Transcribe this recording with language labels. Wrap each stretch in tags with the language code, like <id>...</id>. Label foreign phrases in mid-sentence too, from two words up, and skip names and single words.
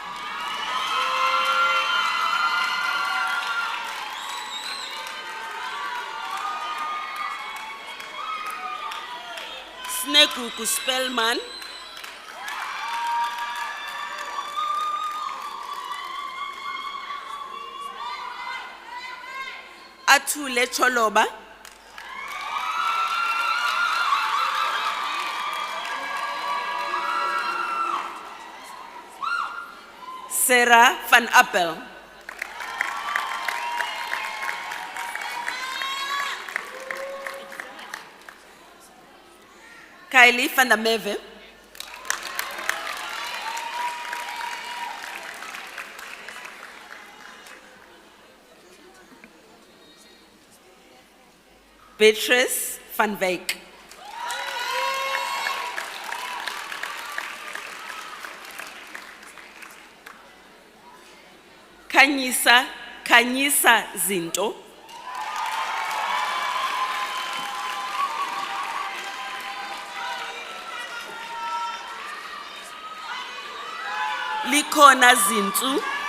<en>Snekuku Spellman. Atule Choloba. Sarah van Appel. Kylie van der Merwe. Beatrice van Wyk. Kanyisa Zinto. Likona Zintu.</en>